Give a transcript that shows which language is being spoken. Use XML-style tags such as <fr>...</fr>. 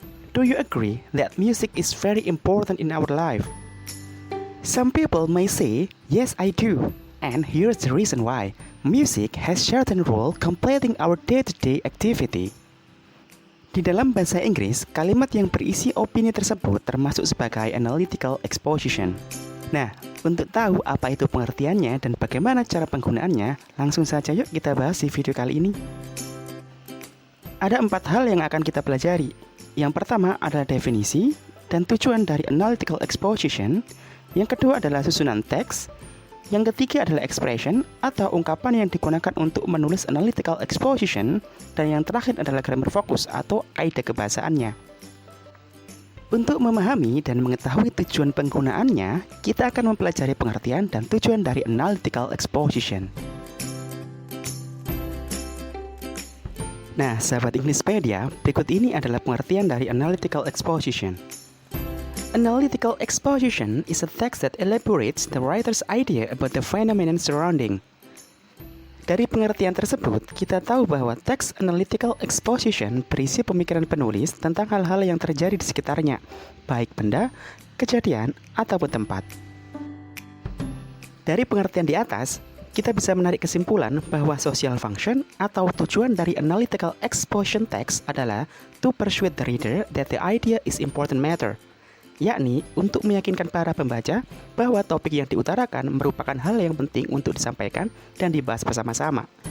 <en>Do you agree that music is very important in our life? Some people may say, yes I do. And here's the reason why. Music has certain role completing our day-to-day activity.</en> <id>Di dalam bahasa Inggris, kalimat yang berisi opini tersebut termasuk sebagai analytical exposition. Nah, untuk tahu apa itu pengertiannya dan bagaimana cara penggunaannya, langsung saja yuk kita bahas di video kali ini. Ada 4 hal yang akan kita pelajari. Yang pertama adalah definisi dan tujuan dari analytical exposition. Yang kedua adalah susunan teks. Yang ketiga adalah expression atau ungkapan yang digunakan untuk menulis analytical exposition. Dan yang terakhir adalah grammar focus atau kaidah kebahasaannya. Untuk memahami dan mengetahui tujuan penggunaannya, kita akan mempelajari pengertian dan tujuan dari analytical exposition. Nah, sahabat Englishpedia, berikut ini adalah pengertian dari analytical exposition.</id> <en>Analytical exposition is a text that elaborates the writer's idea about the phenomenon surrounding.</en> <id>Dari pengertian tersebut, kita tahu bahwa teks analytical exposition berisi pemikiran penulis tentang hal-hal yang terjadi di sekitarnya, baik benda, kejadian, ataupun tempat. Dari pengertian di atas, kita bisa menarik kesimpulan bahwa social function atau tujuan dari analytical exposition text adalah</id> <en>to persuade the reader that the idea is important matter,</en> <id>yakni untuk meyakinkan para pembaca bahwa topik yang diutarakan merupakan hal yang penting untuk disampaikan dan dibahas bersama-sama.</id>